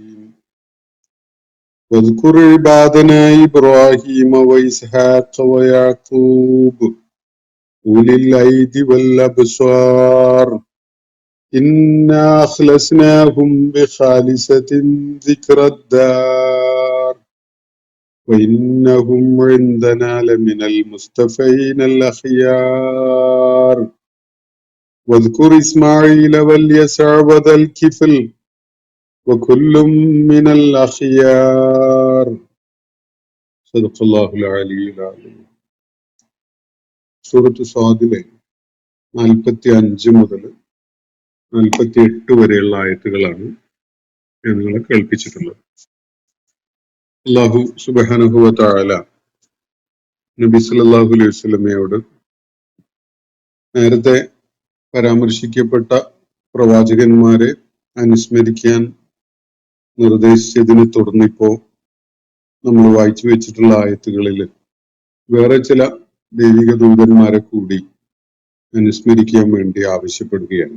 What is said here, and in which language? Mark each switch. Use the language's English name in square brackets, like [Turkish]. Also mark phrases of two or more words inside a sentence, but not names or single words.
[Arabic] واذكر عبادنا إبراهيم وإسحاق ويعقوب أولي الأيدي والأبصار إنا أخلصناهم بخالصة ذكرى الدار وإنهم عندنا لمن المصطفين الأخيار واذكر إسماعيل واليسع وذا الكفل وكل من الأخيار صدق الله العلي العظيم. [Malayalam] സൂറത്ത് സ്വാദിലെ 45 മുതൽ 48 വരെയുള്ള ആയത്തുകളാണ് ഞാൻ നിങ്ങളെ കേൾപ്പിച്ചിട്ടുള്ളത്. [Arabic] الله سبحانه وتعالى [Malayalam] നബി [Arabic] صلى الله عليه وسلم [Malayalam] നേരത്തെ പരാമർശിക്കപ്പെട്ട പ്രവാചകന്മാരെ അനുസ്മരിക്കാൻ നിർദ്ദേശിച്ചതിനെ തുടർന്നിപ്പോ നമ്മൾ വായിച്ചു വെച്ചിട്ടുള്ള ആയത്തുകളിൽ വേറെ ചില ദൈവിക ദൂതന്മാരെ കൂടി അനുസ്മരിക്കാൻ വേണ്ടി ആവശ്യപ്പെടുകയാണ്.